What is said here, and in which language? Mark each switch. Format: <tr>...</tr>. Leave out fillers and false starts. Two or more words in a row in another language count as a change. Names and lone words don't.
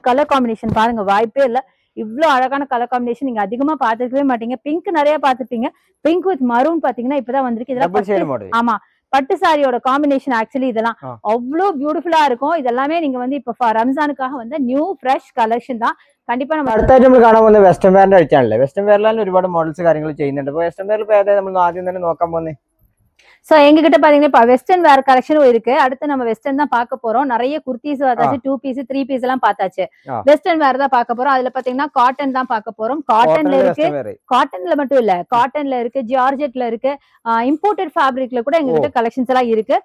<en>colour combination</en> <ta>பாருங்க, வாய்ப்பே இல்ல. இவ்வளவு அழகான</ta> <en>colour combination</en> <ta>நீங்க அதிகமா பாத்துக்கவே மாட்டீங்க. பிங்க் நிறைய பாத்துப்பீங்க.</ta> <en>pink with maroon</en> <ta>பாத்தீங்கன்னா இப்பதான் வந்திருக்கு. இதெல்லாம் ஆமா, பட்டு சாரியோட காம்பினேஷன். ஆக்சுவலி இதெல்லாம் அவ்வளவு பியூட்டிஃபுல்லா இருக்கும். இதெல்லாமே நீங்க வந்து இப்ப ரம்ஜானுக்காக வந்து</ta> <en>new fresh collection</en> <ta>தான். കണ്ടിപ്പാ</ta> <ml>അടുത്തായിട്ട് നമ്മൾ കാണാൻ പോകുന്നത് വെസ്റ്റേൺ വെയറിന്റെ അടിച്ചാണല്ലേ. വെസ്റ്റേൺ വെയറിലാണ് ഒരുപാട് മോഡൽസ് കാര്യങ്ങൾ ചെയ്യുന്നുണ്ട്. അപ്പോൾ വെസ്റ്റേൺ വെയറിൽ ഇപ്പോൾ ഏതായാലും നമ്മൾ ആദ്യം തന്നെ നോക്കാൻ പോകുന്നത്.</ml> <ta>சோ எங்க கிட்ட பாத்தீங்கன்னா இப்ப வெஸ்டர்ன் வேர் கலெக்ஷனும் இருக்கு. அடுத்து நம்ம வெஸ்டர்ன் தான் பார்க்க போறோம். நிறைய குர்த்திஸ் அதாச்சும்</ta> <en>2 piece 3 piece</en> <ta>எல்லாம் பார்த்தாச்சு.</ta> <en>western wear</en> <ta>தான் பார்க்க போறோம். அதுல பாத்தீங்கன்னா காட்டன் தான் பார்க்க போறோம். காட்டன்ல இருக்கு, காட்டன்ல மட்டும் இல்ல, காட்டன்ல இருக்கு, ஜார்ஜெட்ல இருக்கு, இம்போர்ட்டட் ஃபேப்ரிக்ல கூட எங்க கிட்ட கலெக்ஷன்ஸ் எல்லாம் இருக்கு.</ta>